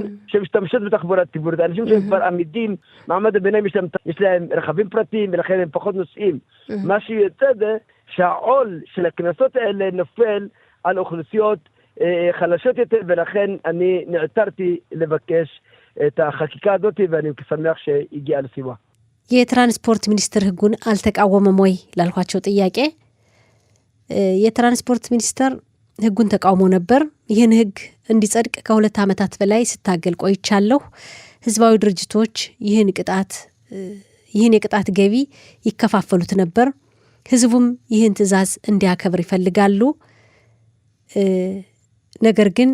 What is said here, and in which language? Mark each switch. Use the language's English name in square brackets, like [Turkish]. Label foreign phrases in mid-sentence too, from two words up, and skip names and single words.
[Hebrew] שמשתמשות בתחבורה ציבורית. אנשים שהם כבר עמידים, מעמד הביניים יש להם רכבים פרטיים, ולכן הם פחות נוסעים. מה שיוצא זה שהעול של הכנסות האלה נופל על אוכלוסיות חלשות יותר, ולכן אני נעתרתי לבקש את החקיקה הזאת, ואני שמח שהגיעה לסיוע. [Amharic] የትራንስፖርት ሚኒስትር ህጉን አልተቃወመም ወይ ላልኳቸው ጥያቄ የትራንስፖርት ሚኒስትር ህጉን ተቃውሞ ነበር። ይህን ህግ እንዲጸድቅ ከ2 ዓመታት በላይ ስታገል ቆይቻለሁ። ህዝባዊ ድርጅቶች ይህን የቅጣት ገቢ ይከፋፈሉት ነበር። ህዝቡም ይህን ትዕዛዝ እንዲያከብር ይፈልጋሉ። ነገር ግን